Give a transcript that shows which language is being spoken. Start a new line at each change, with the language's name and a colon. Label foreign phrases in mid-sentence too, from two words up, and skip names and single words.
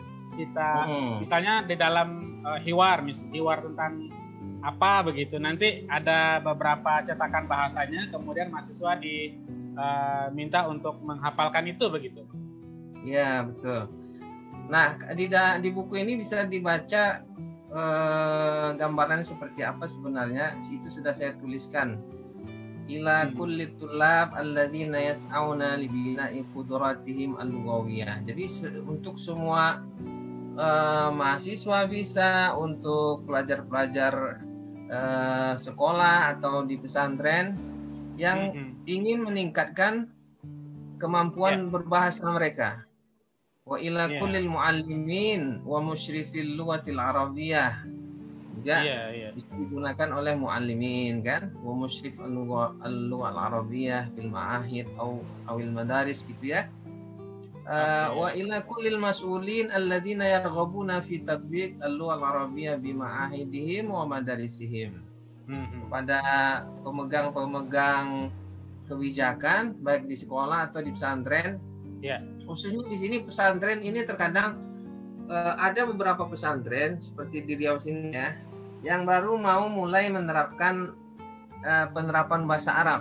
Indonesian: Kita misalnya di dalam hiwar tentang apa begitu, nanti ada beberapa cetakan bahasanya, kemudian mahasiswa diminta untuk menghafalkan itu begitu. Ya, betul. Nah, di buku ini bisa dibaca gambaran seperti apa sebenarnya. Itu sudah saya tuliskan.
Arabic: إلى كل طلاب الذين يسعون لبناء قدراتهم اللغوية.
Indonesian: Jadi untuk semua mahasiswa bisa, untuk pelajar-pelajar sekolah atau di pesantren yang ingin meningkatkan kemampuan berbahasa mereka.
Arabic: وإلى كل المعلمين ومشرفي اللغة العربية.
Indonesian: Juga bisa digunakan oleh muallimin kan,
Arabic: ومشرف اللغة العربية في المعاهد أو المدارس
Indonesian: gitu ya.
Arabic: وإلى كل المسؤولين الذين يرغبون في تطبيق اللغة العربية بمعاهدهم ومدارسهم.
Indonesian: Kepada pemegang-pemegang kebijakan baik di sekolah atau di pesantren. Khususnya di sini pesantren ini terkadang ada beberapa pesantren seperti di Riau sini ya, yang baru mau mulai menerapkan penerapan bahasa Arab.